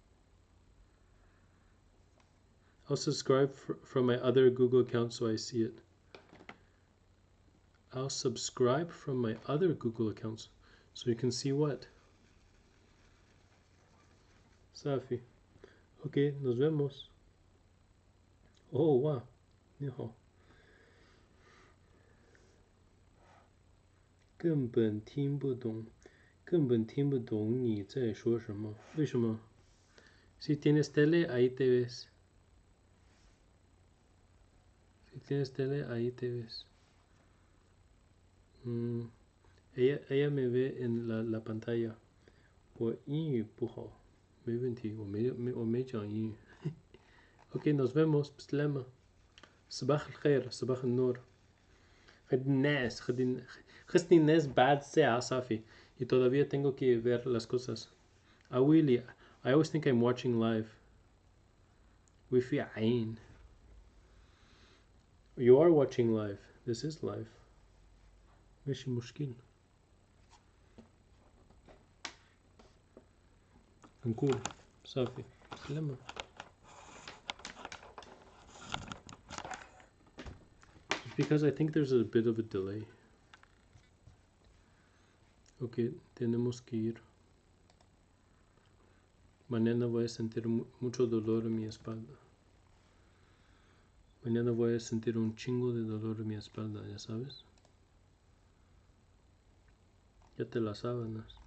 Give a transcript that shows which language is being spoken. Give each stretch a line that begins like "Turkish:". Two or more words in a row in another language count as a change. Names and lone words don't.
English: I'll subscribe from my other Google account so I see it. I'll subscribe from my other Google accounts so you can see what.
Arabic: Safi.
Spanish: Okay, nos vemos.
English: Oh, wow. Niho.
Chinese: 根本听不懂，根本听不懂你在说什么。为什么？
Spanish: Si tienes tele, ahí te ves. Si tienes tele, ahí te ves. Ella me ve en la pantalla.
Chinese: 我英语不好，没问题，我没讲英语。
Spanish: OK, nos vemos.
Arabic: بسلامة. صباح الخير. صباح النور. خدني الناس بعد ساعة صافي.
Spanish: Y todavía tengo que ver las cosas.
English: Willy, I always think I'm watching live.
Arabic: وفي عين.
English: You are watching live. This is live.
Arabic: ماشي مشكل. نقول صافي. سلامة.
English: Because I think there's a bit of a delay.
Spanish: Ok, tenemos que ir. Mañana voy a sentir mucho dolor en mi espalda. Mañana voy a sentir un chingo de dolor en mi espalda, ya sabes. Ya te las sábanas.